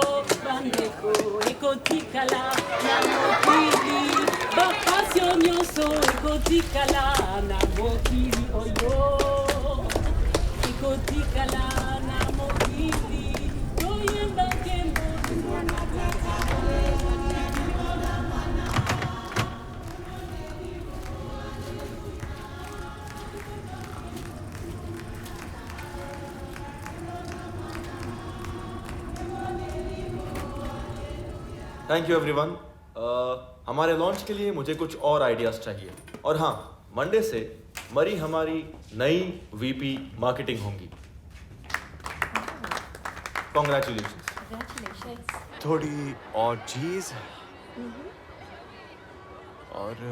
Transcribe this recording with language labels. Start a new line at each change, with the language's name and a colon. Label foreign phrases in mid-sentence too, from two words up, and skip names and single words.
Lingala: Bandeko ekotikala na mokili. Bakasio nyoso ekotikala na mokili oyo. Ekotikala na mokili. Oyemba kembo, kembo na tata, haleluya. Kembo na mwana.
English: Thank you everyone.
Hindi: हमारे लॉन्च के लिए मुझे कुछ और आइडियाज चाहिए। और हाँ, मंडे से मरी हमारी नई
English: VP marketing
Hindi: होंगी।
English: कॉन्ग्रेचुलेशंस।
Hindi: थोड़ी और चीज और